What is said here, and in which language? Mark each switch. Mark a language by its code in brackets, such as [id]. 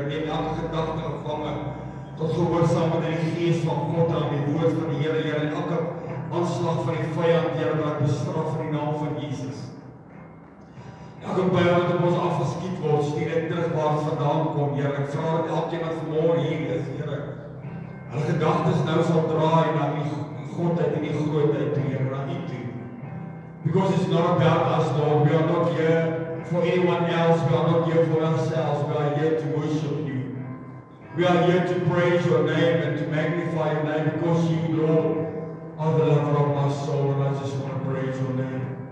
[af] Ek neem elke gedagte gevange tot gehoorsaam met die Gees van God aan die woord van die Here, Here, en elke aanslag van die vyand, Here, wat bestraf in die naam van Jesus. Elke pyl wat op ons afgeskiet word, stuur ek terug waar het vandaan kom, Here. Ek vra dat elkeen wat vanmôre hier is, Here, hulle gedagtes nou sal draai na die Godheid en die grootheid, Here, na U toe. [en] Because it's not about us, Lord. We are not here for anyone else. We are not here for ourselves. We are here to worship You. We are here to praise Your name and to magnify Your name because You, Lord, are the lover of my soul, and I just want to praise Your name.